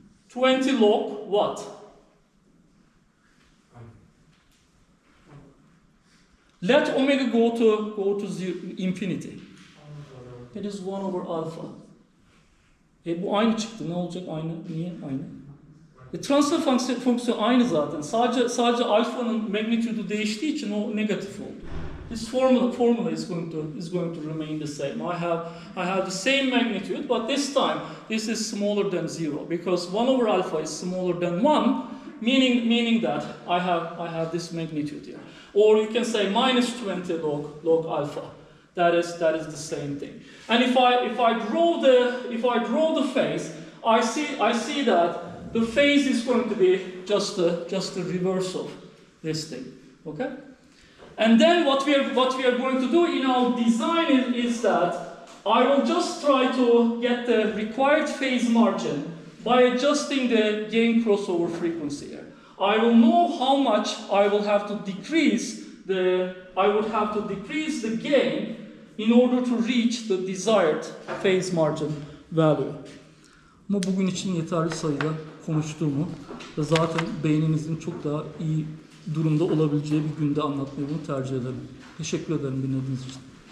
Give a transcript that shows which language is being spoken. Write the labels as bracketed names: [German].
[English] 20 log what? Let omega go to infinity. It is 1 over alpha. [Turkish] Bu aynı çıktı. Ne olacak aynı? Niye aynı? Transfer fonksiyonu aynı zaten. Sadece alfanın magnitude'u değiştiği için o negatif oldu. [English] This formula is going to remain the same. I have the same magnitude, but this time this is smaller than 0 because 1 over alpha is smaller than 1, meaning that I have this magnitude here. Or you can say minus 20 log alpha. That is the same thing. And if I draw the phase, I see that the phase is going to be just the reverse of this thing. Okay? And then what we are going to do in our design is that I will just try to get the required phase margin by adjusting the gain crossover frequency here. I will know how much I will have to decrease the gain in order to reach the desired phase margin value. [Turkish] Ama bugün için yeterli sayıda konuştuğumu ve zaten beyninizin çok daha iyi durumda olabileceği bir günde anlatmayı bunu tercih ederim. Teşekkür ederim dinlediğiniz için.